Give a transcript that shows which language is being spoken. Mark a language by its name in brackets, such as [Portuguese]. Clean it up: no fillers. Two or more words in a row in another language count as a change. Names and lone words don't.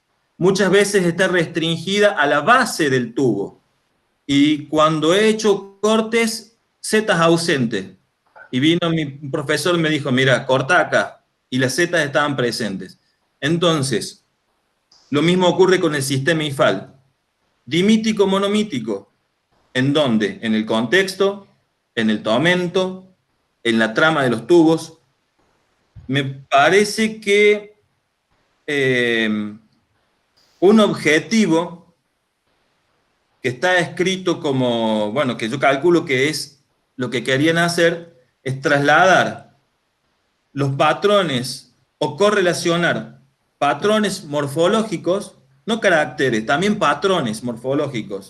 [Spanish] Muchas veces está restringida a la base del tubo. Y cuando he hecho cortes, zetas ausentes. Y vino mi profesor y me dijo, mira, corta acá. Y las zetas estaban presentes. Entonces, lo mismo ocurre con el sistema IFAL. Dimítico, monomítico. ¿En dónde? En el contexto, en el tomento, en la trama de los tubos. Me parece que un objetivo que está escrito como, bueno, que yo calculo que es lo que querían hacer, es trasladar los patrones o correlacionar patrones morfológicos, no caracteres, también patrones morfológicos.